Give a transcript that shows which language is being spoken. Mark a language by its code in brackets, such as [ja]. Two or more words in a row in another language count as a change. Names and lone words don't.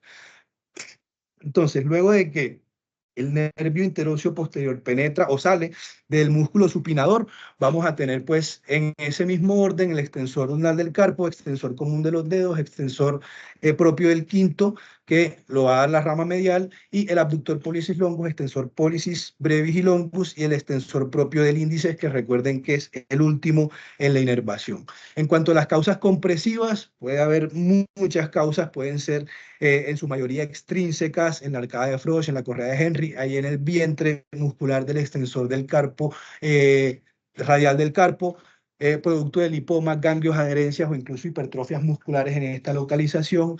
[es] Entonces, luego de que el nervio interóseo posterior penetra o sale del músculo supinador, vamos a tener pues en ese mismo orden el extensor ulnar del carpo, extensor común de los dedos, extensor propio del quinto, que lo va a dar la rama medial, y el [la] abductor pollicis longus, extensor pollicis brevis [es] y longus, y el extensor propio del índice, que recuerden que es el último en la inervación. En cuanto a las causas compresivas, puede haber muchas causas, pueden ser en su mayoría extrínsecas, en la arcada de Frosch, en la correa de Henry, ahí en el vientre muscular del extensor del carpo, radial del carpo, producto de lipomas, ganglios, adherencias o incluso hipertrofias musculares en esta localización.